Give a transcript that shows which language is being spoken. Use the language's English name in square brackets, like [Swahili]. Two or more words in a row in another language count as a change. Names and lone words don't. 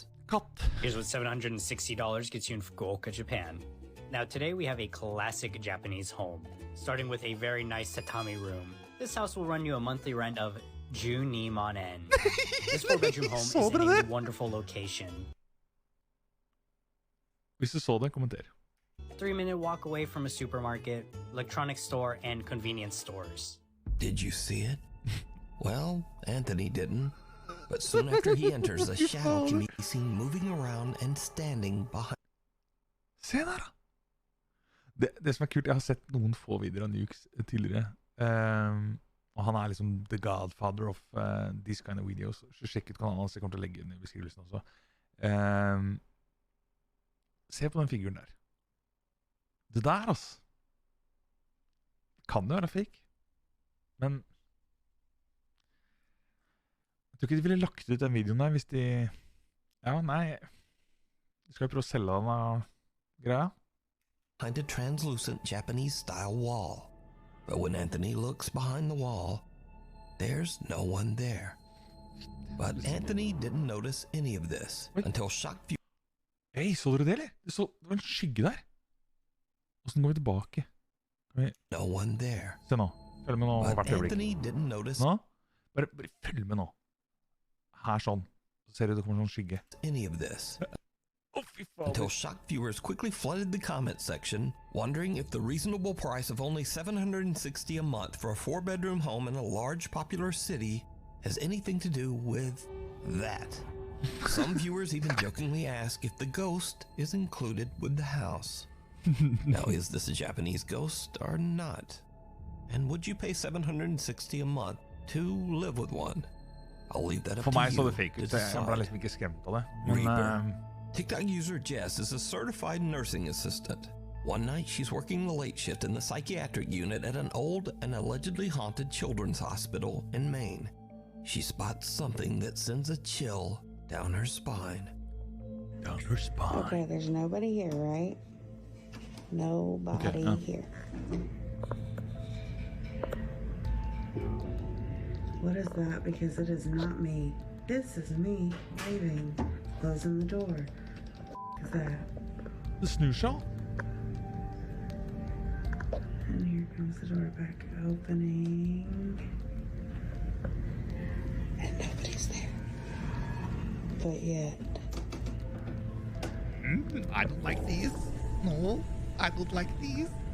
[English] Here's what $760 gets you in Fukuoka, Japan. Now today we have a classic Japanese home, starting with a very nice tatami room. This house will run you a monthly rent of Junimanen. This 4-bedroom home is in a wonderful location. [Norwegian] Hvis du så det, kommenter. [English] 3-minute walk away from a supermarket, electronics store, and convenience stores. Did you see it? Well, Anthony didn't. But soon after he enters, a shadow can be seen moving around and standing behind. [Norwegian] Se der da! Det som er kult, jeg har sett noen få videoer av Nukes tidligere. Og han er liksom [English] the godfather of these kind of videos. [Norwegian] Så sjekk ut kanalen hans, jeg kommer til å legge den i beskrivelsen også. Se på den figuren der. Det der, altså. Kan jo være fake. Men jeg tror ikke de ville lagt ut den videoen der hvis de... Ja, nei. De skal jo prøve å selge den av greia. [English] Behind a translucent Japanese-style wall. But when Anthony looks behind the wall, there's no one there. But Anthony didn't notice any of this until shocked viewers... [Norwegian] Hei, så dere det, eller? Det var en skygge der. Hvordan går vi tilbake? [English] No one there. [Norwegian] Se nå. Følg med nå [English] But [Norwegian] hvert øyeblikk. [English] Anthony didn't notice [Norwegian] Nå? Bare følg med nå. Her sånn. Så ser du det kommer sånn skygge. [English] any of this. [Norwegian] Fy faen. [English] Until shocked viewers quickly flooded the comment section, wondering if the reasonable price of only $760 a month for a 4-bedroom home in a large popular city has anything to do with that. Some viewers even jokingly ask if the ghost is included with the house. Now, is this a Japanese ghost or not? And would you pay $760 a month to live with one? I'll leave that up [Norwegian] For [English] to [Norwegian] meg så [English] you [Norwegian] det fake [English] to [Norwegian] ut. Jeg ble [English] decide. [Norwegian] liksom ikke skremt av det. Men [English] Reaper. TikTok user Jess is a certified nursing assistant. One night, she's working the late shift in the psychiatric unit at an old and allegedly haunted children's hospital in Maine. She spots something that sends a chill down her spine. down her spine. Okay, there's nobody here, right? Nobody Okay, here. What is that? Because it is not me. This is me leaving, closing the door. What is that? [Norwegian] Det snur seg. [English] And here comes the door back opening. And nobody's there. But yet. I don't like these. No, I don't like these.